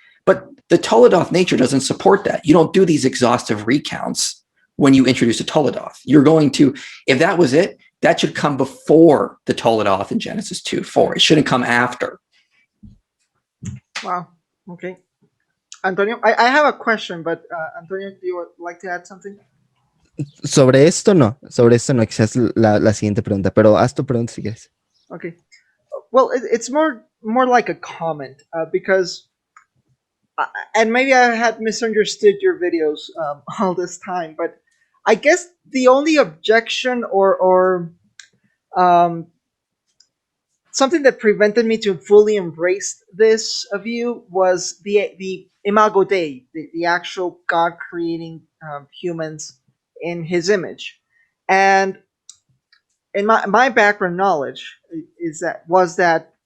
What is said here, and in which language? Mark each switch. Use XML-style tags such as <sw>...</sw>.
<en>But the toledoth nature doesn't support that. You don't do these exhaustive recounts when you introduce a toledoth. You're going to, if that was it, that should come before the toledoth in Genesis 2:4. It shouldn't come after. Wow. Okay. Antonio, I have a question, but Antonio, do you like to add something?</en> <es>Sobre esto no, quizás la siguiente pregunta, pero haz tu pregunta si quieres.</es> <en>Okay. Well, it's more like a comment because, and maybe I had misunderstood your videos all this time, but I guess the only objection or something that prevented me to fully embrace this view was the Imago Dei, the actual God creating humans in His image, and in my background knowledge was that</en>